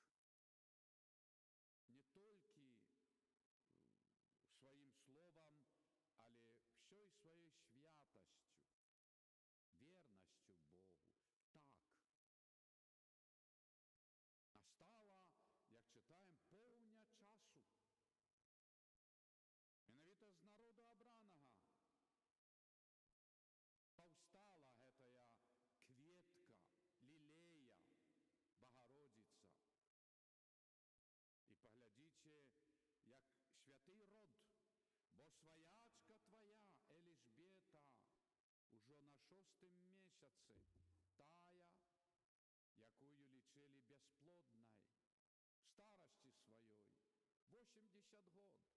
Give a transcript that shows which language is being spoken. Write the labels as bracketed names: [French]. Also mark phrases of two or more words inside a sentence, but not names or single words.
[Ukrainian] Не тільки своїм словом, але всією своєю святостю, вірністю Богу. Так. Настала, як читаємо, повня часу. [Belarusian] Менавіта з народу абраного паўстала гэтая кветка, лілея, Богородица. І паглядзіце, як святы род, бо сваячка твоя, Эліжбета, ужо на 6-м месяцы, тая, якую лічылі бясплоднай, в старасці сваёй, 80 год.